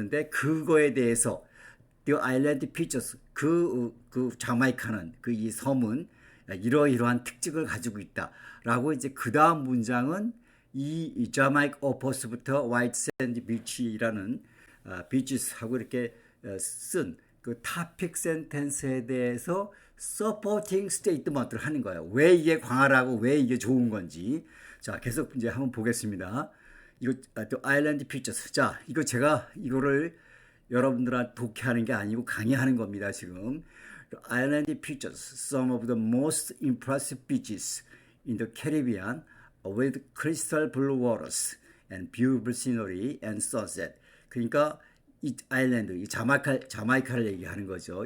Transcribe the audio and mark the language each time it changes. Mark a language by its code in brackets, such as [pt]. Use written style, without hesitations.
[ko] 그거에 대해서 [en] The Island Features [ko] 그 자마이카는 이 섬은 이러이러한 특징을 가지고 있다라고 이제 그 다음 문장은 이 자마이카 오퍼스부터 화이트 샌드 비치라는 비치스하고 이렇게 쓴 그 토픽 센텐스에 대해서 서포팅 스테이트먼트를 하는 거예요. 왜 이게 광활하고 왜 이게 좋은 건지. 자, 계속 이제 한번 보겠습니다. 이거 또 아일랜드 피처스. 자, 이거 제가 이거를 여러분들한테 독해하는 게 아니고 강의하는 겁니다, 지금. [en] Island pictures, some of the most impressive beaches in the Caribbean with crystal blue waters and beautiful scenery and sunset. [ko] 그러니까 이 아일랜드, 이 자마이카를 얘기하는 거죠.